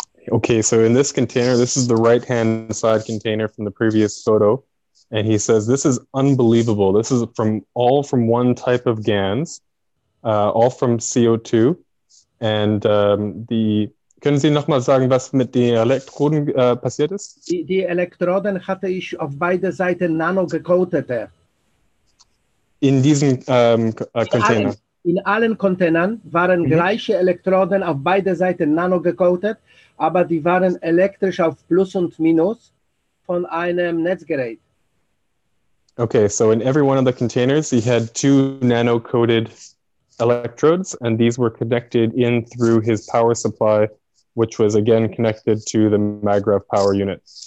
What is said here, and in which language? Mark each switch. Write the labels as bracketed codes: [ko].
[en] Okay, so in this container, this is the right-hand side container from the previous photo. And he says, this is unbelievable. This is all from one type of GANs, all from CO2. [de] And können Sie nochmal sagen, was mit den Elektroden passiert ist? Die Elektroden hatte ich auf beide Seiten nano-gecoatete. In diesem Container? In allen Containern waren gleiche Elektroden auf beide Seiten nano-gecoatet, aber die waren elektrisch auf Plus und Minus von einem Netzgerät. [en] Okay, so in every one of the containers, he had 2 nano-coated electrodes, and these were connected in through his power supply, which was again connected to the Maggrav power unit.